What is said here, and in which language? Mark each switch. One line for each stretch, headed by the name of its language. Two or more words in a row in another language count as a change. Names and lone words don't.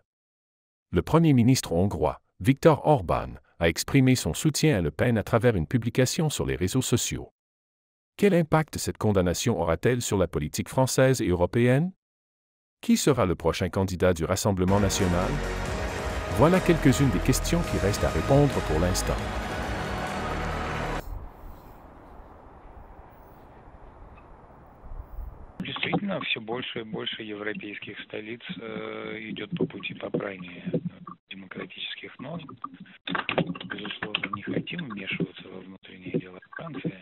French: Le Premier ministre hongrois, Viktor Orbán, a exprimé son soutien à Le Pen à travers une publication sur les réseaux sociaux. Quel impact cette condamnation aura-t-elle sur la politique française et européenne? Qui sera le prochain candidat du Rassemblement national? Voilà quelques-unes des questions qui restent à répondre pour l'instant.
Russian: Действительно, все больше и больше европейских столиц идет по пути попрания демократических норм. Безусловно, не хотим вмешиваться во внутренние дела Франции.